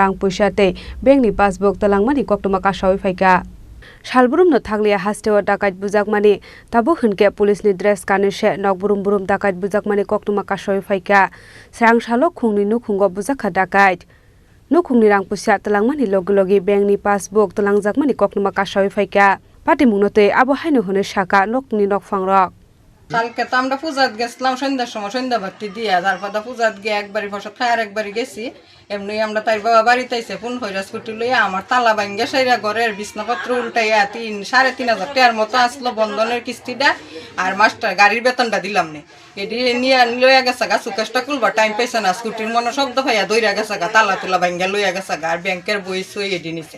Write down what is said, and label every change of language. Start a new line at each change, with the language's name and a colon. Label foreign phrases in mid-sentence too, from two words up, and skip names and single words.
Kok Borok: rang puisate Bengni passbook talangmani koktoma kashawi faika Shalburum no thanglia hasteo Dakait bujakmani tabu hunke police ni dress kane she nokburum burum Dakait bujakmani koktoma kashawi faika Srangsalo Khungnwi Nukhungo Bujakha Dakait Nukhungni rang puisa talangmani logi Bengni passbook talangjakmani koktoma kashawi faika Patimungnote abo haino hone shaka nokni nokfangrok
Bangla: কালকে তো আমরা পূজাত গেছিলাম সন্ধ্যার সময় সন্ধ্যা বাতি দিয়া তারপর পূজাত গিয়ে একবারই বসত খাই আর একবারই গেছি এমনি আমরা তাই বাবা বাড়িতে আইসে ফোন হইরা স্কুটি লইয়া আমার তালা ভাঙ্গা সাইরা ঘরের বিছনাপত্র উল্টাইয়া 3,500 টাকার মতো আসলো বন্ধনের কিস্তিটা আর মাস্টার গাড়ির বেতনটা দিলাম নে এটি নিয়ে লইয়া গেছে গা সুকেশটা খুলবা টাইম পাইছে না স্কুটির মনে শব্দ পাইয়া দইরা গেছে গা তালা তুলা ভাঙ্গা লইয়া গেছে গা আর ব্যাংকের বই সই এটি নিছে